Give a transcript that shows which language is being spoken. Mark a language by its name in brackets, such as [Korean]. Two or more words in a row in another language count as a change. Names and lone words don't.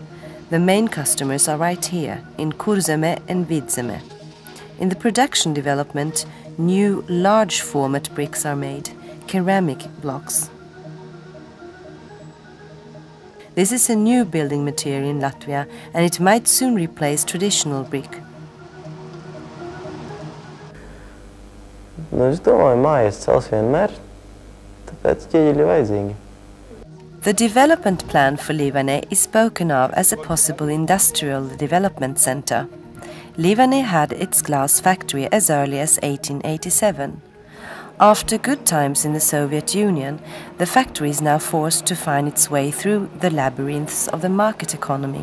[English] The main customers are right here, in Kurzeme and Vidzeme. In the production development, new large format bricks are made, ceramic blocks. This is a new building material in Latvia, and it might soon replace traditional brick. [Latvian] Es domāju, mājas cels vienmēr, tāpēc ķieģeļi vajadzīgi. [English] The development plan for Livane is spoken of as a possible industrial development center. Livane had its glass factory as early as 1887. After good times in the Soviet Union, the factory is now forced to find its way through the labyrinths of the market economy.